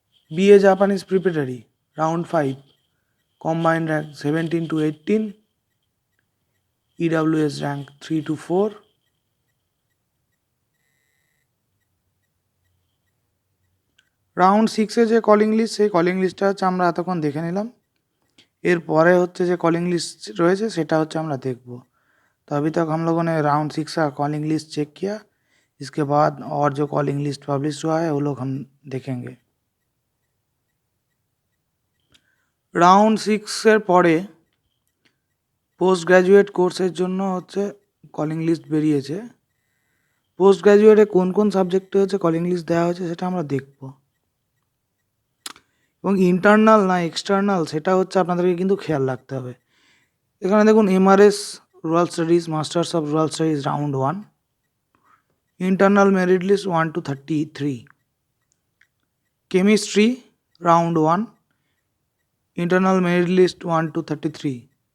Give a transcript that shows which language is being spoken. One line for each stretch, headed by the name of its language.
English: BA Japanese preparatory round 5, combined rank 17 to 18, EWS rank 3 to 4,
Bangla: round সিক্সে যে calling list সেই calling লিস্টটা হচ্ছে আমরা এতক্ষণ দেখে নিলাম। এরপরে হচ্ছে যে কলিং লিস্ট রয়েছে সেটা হচ্ছে আমরা
Hindi: देखब। तो अभी तक हम लोगों ने राउंड सिक्स का कॉलिंग लिस्ट चेक किया, इसके बाद और जो कॉलिंग लिस्ट पब्लिश हुआ है वो लोग हम देखेंगे।
Bangla: রাউন্ড সিক্সের পরে পোস্ট গ্র্যাজুয়েট কোর্সের জন্য হচ্ছে কলিং লিস্ট বেরিয়েছে। পোস্ট গ্র্যাজুয়েটে কোন কোন সাবজেক্টে হচ্ছে কলিং লিস্ট দেওয়া হয়েছে সেটা আমরা দেখব, এবং ইন্টারনাল না এক্সটার্নাল সেটা হচ্ছে আপনাদেরকে কিন্তু খেয়াল রাখতে হবে। এখানে দেখুন MRS rural studies, masters of rural studies round 1, internal merit list 1 to 33, chemistry round 1, internal merit list 1 to 33,